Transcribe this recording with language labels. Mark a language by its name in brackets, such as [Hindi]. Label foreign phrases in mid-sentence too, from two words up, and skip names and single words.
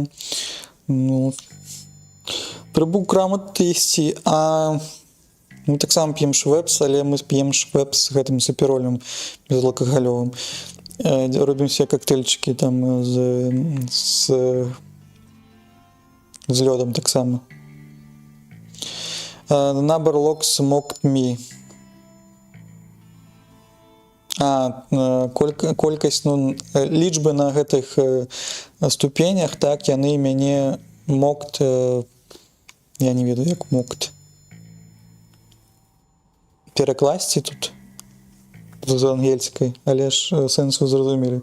[Belarusian] Ну, прыбыў крамат ісці, а мы таксама п'ем швепс, але мы п'ем швепс з гэтым саперолем безалкагалёвым. Робім себе коктейльчики там з лёдом так само. [English] Number locks mocked me. [Belarusian] Колькасць, ну, лічбы на гэтых ступенях, так, яны мяне mocked, я не ведаю, як mocked. Перакласці тут з ангельскай, але ж сэнс вы зразумелі.